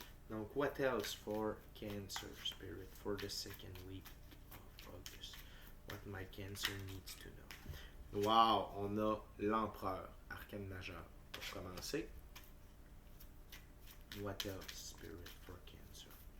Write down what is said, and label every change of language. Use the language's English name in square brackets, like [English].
[English] Donc, what else for Cancer Spirit for the second week of August? What my Cancer needs to know. Wow! [French] On a l'Empereur, arcane majeur. Pour commencer. [English] What else, Spirit, for Cancer?